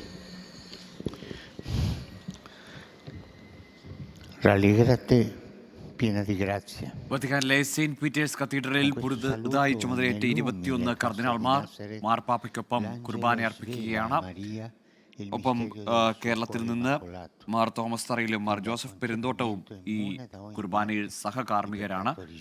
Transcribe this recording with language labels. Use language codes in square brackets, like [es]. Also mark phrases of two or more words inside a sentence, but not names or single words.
[it] Rallégrate, piena di grazia. [ml] വത്തിക്കാനിലെ സെയിന്റ് പീറ്റേഴ്സ് കത്തീഡ്രലിൽ പുതുതായി ചുമതലയേറ്റ 21 കർദിനാൾമാർ മാർപ്പാപ്പയ്ക്കൊപ്പം കുർബാന അർപ്പിക്കുകയാണ്. ഒപ്പം കേരളത്തിൽ നിന്ന് മാർ തോമസ് തറയിലും മാർ ജോസഫ് പെരുന്തോട്ടവും ഈ കുർബാനയിൽ സഹകാർമ്മികരാണ്.